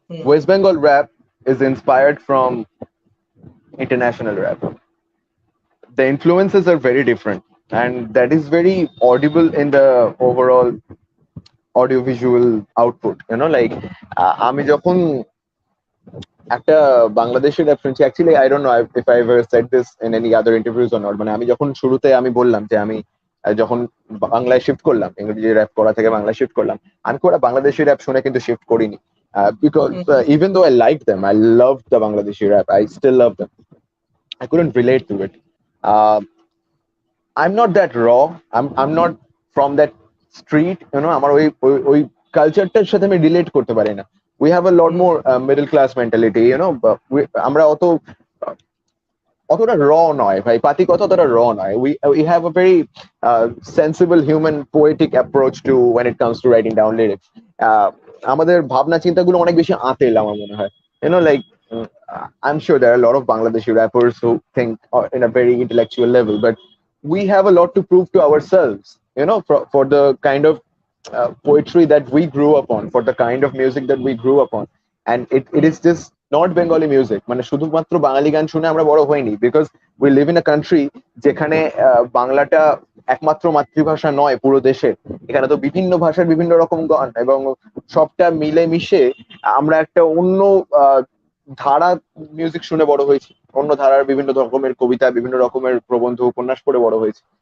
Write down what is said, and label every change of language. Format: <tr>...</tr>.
<en>West Bengal rap is inspired from international rap. The influences are very different, and that is very audible in the overall audiovisual output.</en> <bn>Like আমি যখন একটা Bangladeshi rap শুনছি,</bn> <en>actually I don't know if I ever said this in any other interviews or not,</en> <bn>মানে আমি যখন শুরুতে আমি বললাম যে আমি যখন বাংলায় শিফট করলাম, ইংরেজি র্যাপ করা থেকে বাংলায় শিফট করলাম, আমি খুব একটা বাংলাদেশি র্যাপ শুনে কিন্তু শিফট করিনি।</bn> <en>Because even though I liked them, I loved the Bangladeshi rap. I still love them. I couldn't relate to it. Uh, I'm not that raw. I'm not from that street.</en> <bn>আমার ওই কালচারটার সাথে আমি relate করতে পারি না.</bn> <en>We have a lot more middle class mentality.</en> <bn>But আমরা অতটা র নয় ভাই, পাতি কথা অতটা র নয়.</bn> <en>We have a very sensible human poetic approach to when it comes to writing down lyrics.</en> <bn>আমাদের ভাবনা চিন্তাগুলো অনেক বেশি আঁতেল আমার মনে হয়.</bn> <en>Like I'm sure there are a lot of Bangladeshi rappers who think in a very intellectual level, but we have a lot to prove to ourselves, for the kind of poetry that we grew up on, for the kind of music that we grew up on. And it is just not Bengali music.</en> <bn>মানে শুধুমাত্র বাঙালি গান শুনে আমরা বড় হইনি,</bn> <en>because we live in a country</en> <bn>যেখানে বাংলাটা একমাত্র মাতৃভাষা নয় পুরো দেশে. এখানে তো বিভিন্ন ভাষার বিভিন্ন রকম গান, এবং সবটা মিলে মিশে আমরা একটা অন্য ধারা মিউজিক শুনে বড় হয়েছি, অন্য ধারার বিভিন্ন রকমের কবিতা, বিভিন্ন রকমের প্রবন্ধ, উপন্যাস পড়ে বড় হয়েছি.</bn>